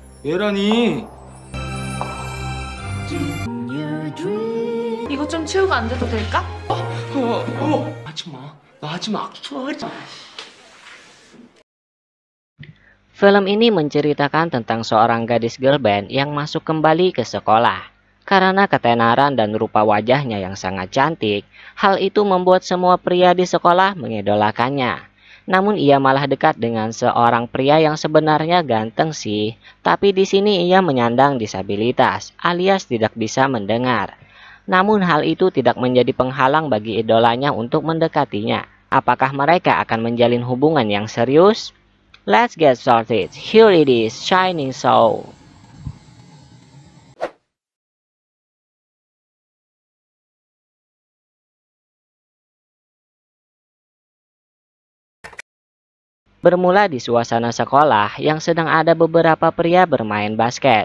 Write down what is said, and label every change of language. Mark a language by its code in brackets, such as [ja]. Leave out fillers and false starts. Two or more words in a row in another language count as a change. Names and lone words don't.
[ko] 얘라니. 이거 좀 치우고 앉아도 될까? 하지 마. 나 하지 마. 하지 마. [id] Film ini menceritakan tentang seorang gadis [en] girl band [id] yang masuk kembali ke sekolah. Karena ketenaran dan rupa wajahnya yang sangat cantik, hal itu membuat semua pria di sekolah mengidolakannya. Namun ia malah dekat dengan seorang pria yang sebenarnya ganteng sih, tapi di sini ia menyandang disabilitas, alias tidak bisa mendengar. Namun hal itu tidak menjadi penghalang bagi idolanya untuk mendekatinya. Apakah mereka akan menjalin hubungan yang serius? [en] Let's get started. Here it is, Shining Soul. [id] Bermula di suasana sekolah yang sedang ada beberapa pria bermain basket.